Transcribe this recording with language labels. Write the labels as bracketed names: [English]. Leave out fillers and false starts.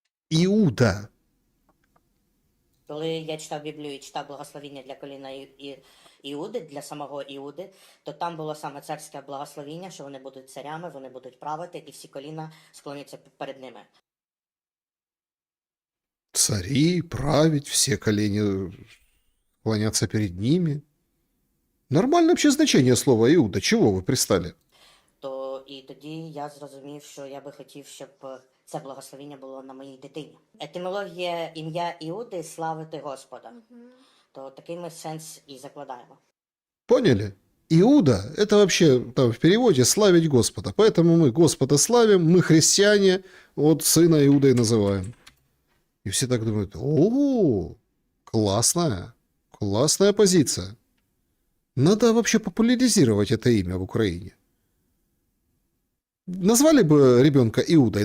[Ukrainian] Іуда. Коли я читав Біблію і читав благословіння для коліна Іуди, для самого Іуди, то там було саме царське благословіння, що вони будуть царями, вони будуть правити, і всі коліна склоняться перед ними. [Russian] Цари, править, все колени склонятся перед ними. Нормальное вообще значение слова Иуда. Чего вы пристали? [Ukrainian] То і тоді я зрозумів, що я би хотів, щоб це благословіння було на моїй дитині. Етимологія ім'я Іуди славити Господа. То такий ми сенс і закладаємо. [Russian] Поняли? Иуда – это вообще там в переводе «славить Господа». Поэтому мы Господа славим, мы христиане, вот сына Иудой называем. И все так думают: о, классная позиция. Надо вообще популяризировать это имя в Украине. Назвали бы ребенка Иудой?